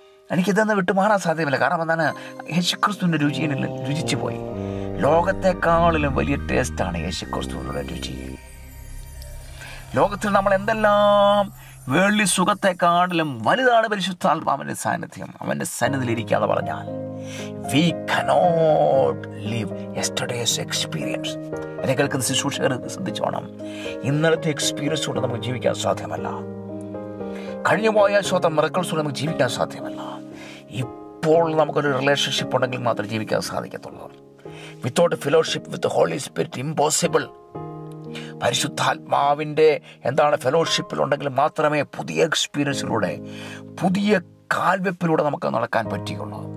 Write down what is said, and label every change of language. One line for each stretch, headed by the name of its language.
Malayalam: എനിക്കിതൊന്ന് വിട്ടുമാറാൻ സാധ്യമല്ല. കാരണം യേശുക്രിസ്തുവിൻ്റെ രുചിച്ചു പോയി. ലോകത്തെക്കാളിലും വലിയ ടേസ്റ്റാണ് യേശുക്രിസ്തുവിനുള്ള രുചി. ലോകത്തിൽ നമ്മൾ എന്തെല്ലാം വേൾഡ്ലി സുഖത്തെക്കാളിലും വലുതാണ് പരിശുദ്ധാത്മാവിൻ്റെ സാന്നിധ്യം. അവൻ്റെ സന്നിധിയിൽ ഇരിക്കാതെ പറഞ്ഞാൽ
English: we cannot live yesterday's experience.
Malayalam: എന്നെ കേൾക്കുന്ന ശുശ്രൂഷകർ ശ്രദ്ധിച്ചോണം. ഇന്നലത്തെ എക്സ്പീരിയൻസ് കൊണ്ട് നമുക്ക് ജീവിക്കാൻ സാധ്യമല്ല. കഴിഞ്ഞുപോയ മിറക്കിൾസ് നമുക്ക് ജീവിക്കാൻ സാധ്യമല്ല. ഇപ്പോൾ നമുക്കൊരു റിലേഷൻഷിപ്പ് ഉണ്ടെങ്കിൽ മാത്രമേ ജീവിക്കാൻ സാധിക്കത്തുള്ളൂ.
English: Without fellowship with Holy Spirit impossible.
Malayalam: പരിശുദ്ധാത്മാവിൻ്റെ ഫെലോഷിപ്പിലുണ്ടെങ്കിൽ മാത്രമേ പുതിയ എക്സ്പീരിയൻസിലൂടെ, പുതിയ കാൽവെപ്പിലൂടെ നമുക്ക് നടക്കാൻ പറ്റുകയുള്ളൂ.